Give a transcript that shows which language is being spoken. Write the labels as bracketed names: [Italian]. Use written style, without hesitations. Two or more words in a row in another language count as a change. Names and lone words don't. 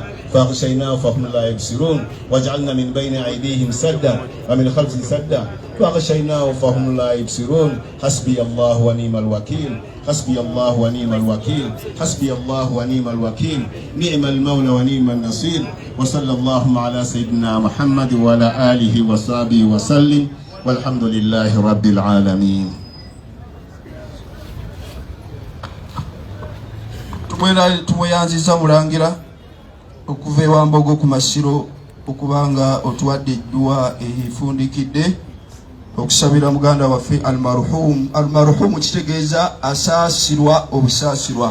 [Arabic] فأغشيناه فهم لا يبصرون وجعلنا من بين أيديهم سدا ومن خلفهم سدا فأغشيناه فهم لا يبصرون حسبي الله ونعم الوكيل حسبي الله ونعم الوكيل حسبي الله ونعم الوكيل نعم المولى ونعم النصير وصلى الله على سيدنا محمد وعلى آله وصحبه وسلم والحمد لله رب العالمين. [Ganda] Tumuyanziza mulangira okuva ewambogo ku masiro okubanga otuwadde eddwa efundikidde okusabira muganda waffe almarhum kitegeeza asaasirwa obusaasirwa.